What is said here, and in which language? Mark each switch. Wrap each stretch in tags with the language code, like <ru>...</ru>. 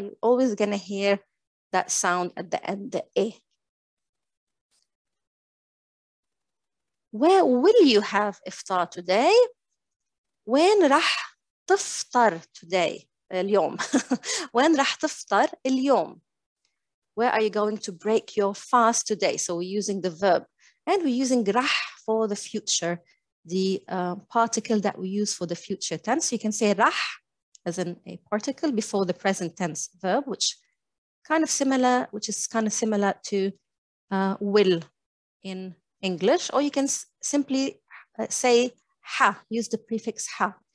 <en>You're always gonna hear that sound at the end, the e. Where will you have iftar today?</en> <ar>وين راح تفطر today? اليوم. وين راح تفطر اليوم?</ar> <en>Where are you going to break your fast today? So we're using the verb. And we're using راح for the future, the particle that we use for the future tense. You can say راح as in a particle before the present tense verb, which is kind of similar to will in English, or you can simply say ha, use the prefix ha.</en>